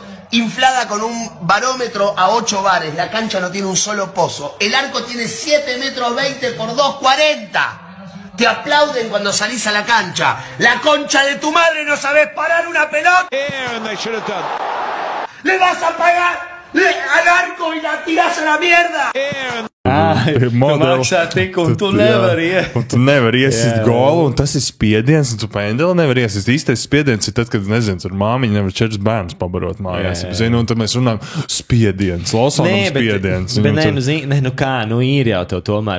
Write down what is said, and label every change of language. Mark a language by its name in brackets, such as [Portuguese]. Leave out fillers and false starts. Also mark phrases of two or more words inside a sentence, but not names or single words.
[Spanish] Inflada con un barómetro a 8 bares. La cancha no tiene un solo pozo. El arco tiene 7,20 metros por 2,40. Te aplauden cuando salís a la cancha. La concha de tu madre, no sabés parar una pelota. Le vas a pagar al arco y la tirás a la mierda. [Latvian] Tu maksā tik, un tu nevari. Un tu nevari iesist golu, un tas ir spiediens, un tu pendeli nevari iesist. Īstais spiediens ir tad, kad, nezinu, tur māmiņa nevar 4 bērnus pabarot mājās. Zinu, un tad mēs runājam, spiediens, Lawsonam spiediens. Ir jau tev tomēr.